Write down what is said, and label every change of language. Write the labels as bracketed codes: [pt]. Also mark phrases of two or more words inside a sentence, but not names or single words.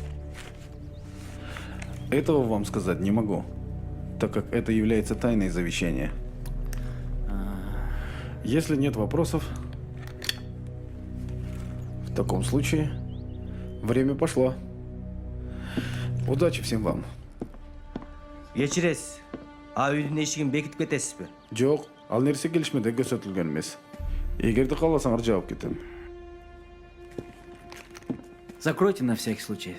[ru] Этого вам сказать не могу, так как это является тайной завещания. Если нет вопросов, в таком случае время пошло. Удачи всем вам. [ky] кечиресиз, үйдүн эшигин бекитип кетесизби? Жоқ, ал нерсе келишмеде көрсөтүлгөн эмес. Эгерде кааласаңар жаап кетем. [ru] Закройте на всякий случай.